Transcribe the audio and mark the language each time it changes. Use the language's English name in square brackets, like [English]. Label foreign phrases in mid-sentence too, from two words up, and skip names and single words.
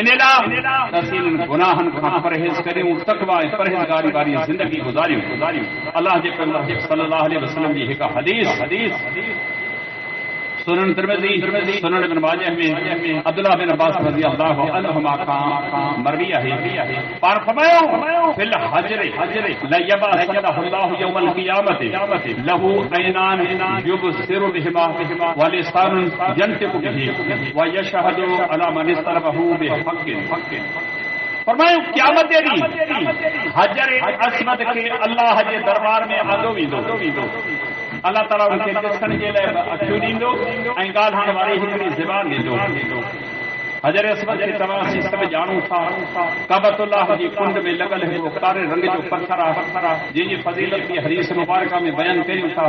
[Sindhi] इन लाइ असीं इन्हनि गुनाहनि खां परहेज़ करियूं, तक़वा ऐं परहेज़गारी वारी ज़िंदगी गुज़ारियूं। अल्लाह जे पैगंबर [Arabic] صلى الله عليه وسلم [Sindhi] जी हिकु हदीस सुनन तिरमिज़ी, सुनन इब्न माजाह में अब्दुल्लाह बिन अब्बास [Arabic] رضي الله عنهما [Sindhi] खां मरवी आहे। पाण फरमायो [Arabic] في الحجر لا يبعثنه الله يوم القيامة له عينان يبصر بهما ولسان ينطق به ويشهد على من استربه بحق. [Sindhi] फरमायो क़यामत ॾींहुं हजर अस्वद खे अल्लाह जे दरबार में आंदो वेंदो। अल्लाह ताला उनखे ॾिसण जे लाइ अखियूं ॾींदो ऐं ॻाल्हाइण वारी हिकिड़ी ज़बान ॾींदो। हजर अस्वद खे तव्हां असीं सभु ॼाणूं था, काबतुल्लाह जी कुंड में लॻल हिकिड़ो कारे रंग जो पत्थर आहे जंहिंजी फज़ीलत बि हदीस मुबारक में बयान कयूं था।